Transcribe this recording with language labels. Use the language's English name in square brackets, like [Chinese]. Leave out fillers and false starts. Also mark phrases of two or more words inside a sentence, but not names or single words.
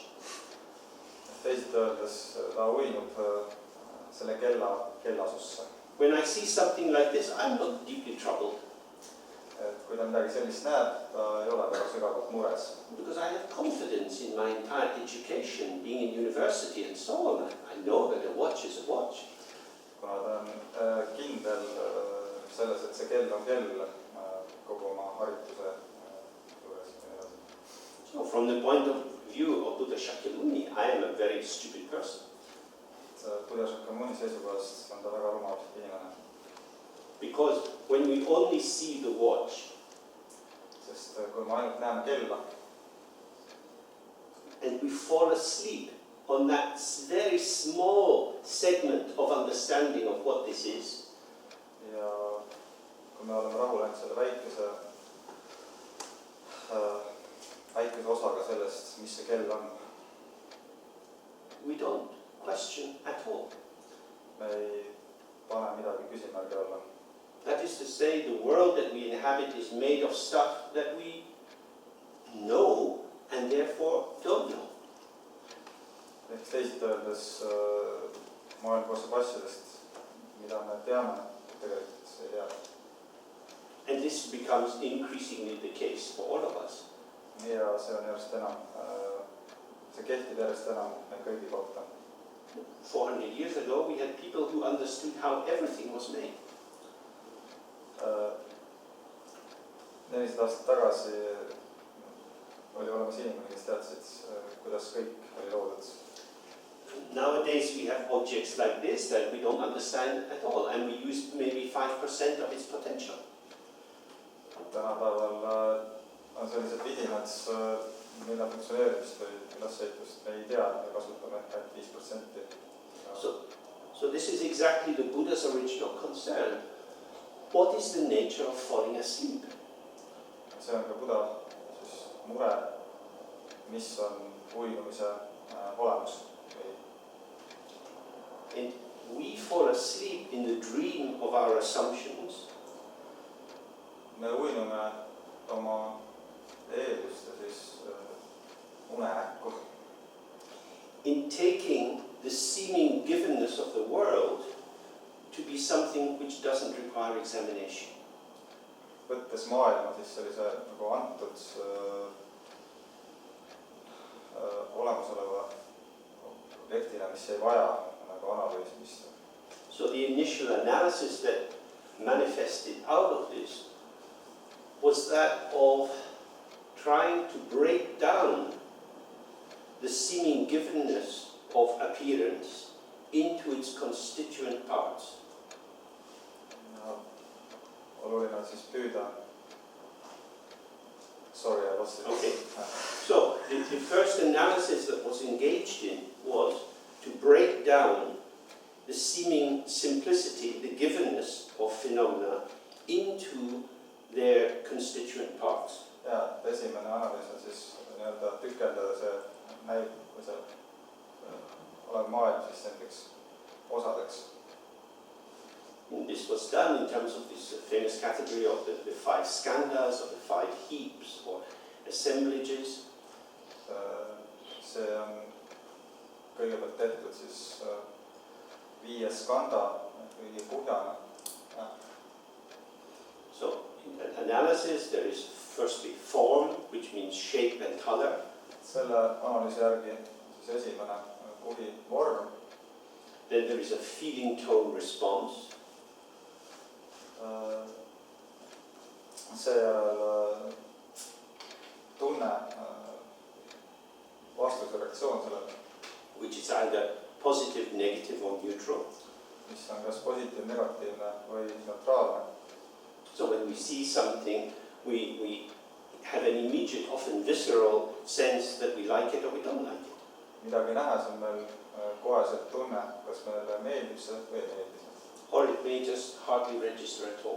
[Estonian] Teisalt öeldes ta uinub selle kellasusse. [English] When I see something like this, I'm not deeply troubled. [Estonian] Et kui ta midagi sellist näeb, ta ei ole väga sügavalt mures. [English] Because I have confidence in my entire education, being in university and so on. I know that a watch is a watch. [Estonian] Kuna ta on kindel selles, et see kell on kell kogu oma harituse juures. [English] So from the point of view of Buddha Shakyamuni, I am a very stupid person. [Estonian] Buddha seisukohast on ta väga rumal inimene. [English] Because when we only see the watch [Estonian] Sest kui me ainult näeme kella [English] and we fall asleep on that very small segment of understanding of what this is, [Estonian] ja kui me oleme rahul ainult selle väikese osaga sellest, mis see kell on, [English] we don't question at all. [Estonian] me ei pane midagi küsimärgi alla. [English] That is to say, the world that we inhabit is made of stuff that we know and therefore don't know. [Estonian] Ehk teisiti öeldes maailm koostab asjadest, mida me teame, tegelikult ei tea. [English] And this becomes increasingly the case for all of us. [Estonian] Ja see on järjest enam, see kehtib järjest enam me kõigi kohta. [English] 400 years ago, we had people who understood how everything was made. [Estonian] 400 aastat tagasi oli olemas inimene, kes teadsid, kuidas kõik oli loodud. [English] Nowadays, we have objects like this that we don't understand at all, and we use maybe 5% of its potential. [Estonian] Tänapäeval on sellised vidinad, mille funktsioneerimist või ülesehitust me ei tea ja kasutame ainult 5%. [English] So this is exactly the Buddha's original concern. What is the nature of falling asleep? [Estonian] See on ka Buddha mure, mis on uinumise olemus. [English] And we fall asleep in the dream of our assumptions. [Estonian] Me uinume oma eelduste unenäkku. [English] In taking the seeming givenness of the world to be something which doesn't require examination. [Estonian] Võttes maailma sellise nagu antud olemasoleva objektina, mis ei vaja nagu analüüsimist. [English] So the initial analysis that manifested out of this was that of trying to break down the seeming givenness of appearance into its constituent parts. [Estonian] Oluline on siis püüda. [English] Sorry, I lost it. Okay. So the first analysis that was engaged in was to break down the seeming simplicity, the givenness of phenomena into their constituent parts. [Estonian] Ja esimene analüüs on siis nii-öelda tükeldada see näib või see olev maailm siis nendeks osadeks. [English] This was done in terms of this famous category of the 5 skandhas, or the 5 heaps or assemblages. [Estonian] See on kõigepealt tehtud siis 5 skanda, kõigi kuhjana. [English] So in that analysis there is firstly form, which means shape and color. [Estonian] Selle analüüsi järgi siis esimene kuhi vorm. [English] Then there is a feeling tone response. [Estonian] Seejärel tunne vastusreaktsioon sellele, [English] which is either positive, negative or neutral. [Estonian] Mis on kas positiivne, negatiivne või neutraalne. [English] So when we see something, we have an immediate, often visceral sense that we like it or we don't like it. [Estonian] Midagi nähes on meil koheselt tunne, kas meile meeldib see või ei meeldi see. [English] Or it may just hardly register at all.